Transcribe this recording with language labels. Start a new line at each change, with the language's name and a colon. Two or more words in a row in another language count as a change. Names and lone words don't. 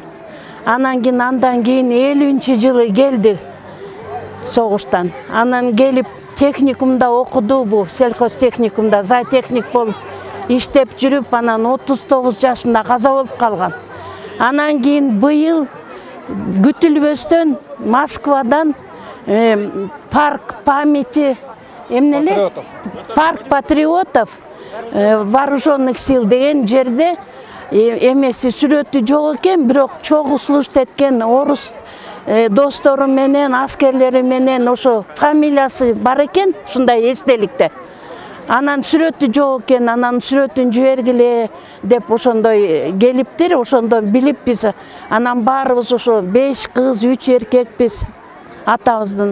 Kyrgyz: Андан кийин 50-жылы келди согуштан. Анан келип техникумда окуду, бу сельхозтехникумда зоотехник болуп иштеп жүрүп, анан 39 жашында каза болуп калган. Анан кийин быйыл күтүлбөстөн Москвадан
Russian: парк памяти парк патриотов вооруженных сил
Kyrgyz: деген жерде эмеси сүрөтү жок экен, бирок чогуу служба эткен орус достору менен, аскерлери менен ошо фамилиясы бар экен, ушундай эстеликте. Анан сүрөтү жок экен, анан сүрөтүн жибергиле деп ошондой келиптир, ошондон билип биз анан баарыбыз ошо 5 кыз, 3 эркекпиз атабыздын.